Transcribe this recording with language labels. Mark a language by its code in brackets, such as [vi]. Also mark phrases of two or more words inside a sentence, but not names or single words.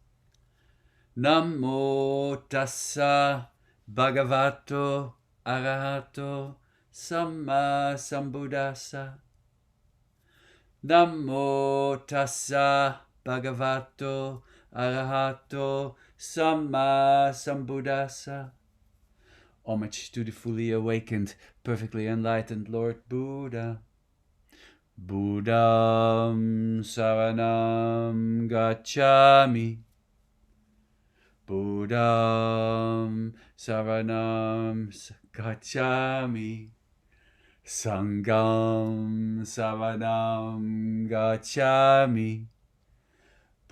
[pi] Namo tassa bhagavato arahato samma sambuddhassa. Namo tassa bhagavato arahato samma sambuddhassa. [en] Homage to the fully awakened, perfectly enlightened Lord Buddha. [pi] Buddham saranam gacchami. Buddham saranam gacchami. Sangham saranam gacchami.